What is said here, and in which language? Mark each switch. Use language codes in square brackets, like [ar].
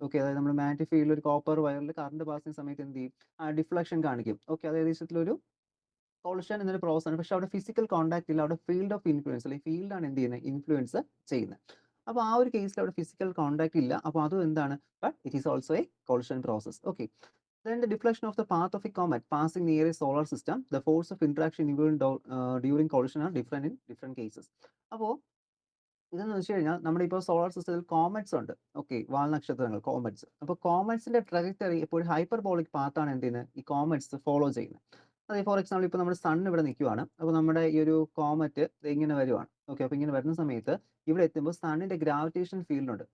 [ml] Okay, അതായത് നമ്മൾ magnetic ഫീൽഡിൽ ഒരു കോപ്പർ വയറിൽ കറണ്ട് പാസ് ചെയ്യുന്ന സമയത്ത് എന്ത് ചെയ്യും, ഡിഫ്ലക്ഷൻ കാണിക്കും. ഓക്കെ, അത് ഏകദേശത്തിലൊരു കൊളിഷൻ എന്നൊരു പ്രോസസ് ആണ്. പക്ഷെ അവിടെ ഫിസിക്കൽ കോൺടാക്ട് ഇല്ല, അവിടെ ഫീൽഡ് ഓഫ് ഇൻഫ്ലുവൻസ്, അല്ലെങ്കിൽ ഫീൽഡാണ് എന്ത് ചെയ്യുന്നത്, ഇൻഫ്ലുവൻസ് ചെയ്യുന്നത്. അപ്പോൾ ആ ഒരു കേസിൽ അവിടെ ഫിസിക്കൽ കോൺടാക്ട് ഇല്ല, അപ്പോൾ അതും എന്താണ്, [en] But it is also a collision process. Okay, then the deflection of the path of a comet passing near a solar system, the force of interaction during collision are different in different cases. [ml] അപ്പോൾ ഇതെന്ന് വെച്ച് കഴിഞ്ഞാൽ നമ്മുടെ ഇപ്പോൾ solar സിസ്റ്റത്തിൽ comets ഉണ്ട്. Okay, വാൽനക്ഷത്രങ്ങൾ, comets. അപ്പോൾ കോമറ്റ്സിന്റെ trajectory എപ്പോഴും ഹൈപ്പർബോളിക് പാത്താണ് എന്ത് ചെയ്യുന്നത്, ഈ കോമറ്റ്സ് ഫോളോ ചെയ്യുന്നത്. അതായത് ഫോർ എക്സാമ്പിൾ ഇപ്പോൾ നമ്മുടെ സൺ ഇവിടെ നിൽക്കുവാണ്. അപ്പോൾ നമ്മുടെ ഈ ഒരു കോമറ്റ് ഇങ്ങനെ വരുവാണ്. ഓക്കെ, അപ്പോൾ ഇങ്ങനെ വരുന്ന സമയത്ത് ഇവിടെ എത്തുമ്പോൾ സണ്ണിന്റെ ഗ്രാവിറ്റേഷൻ ഫീൽഡ് ഉണ്ട്.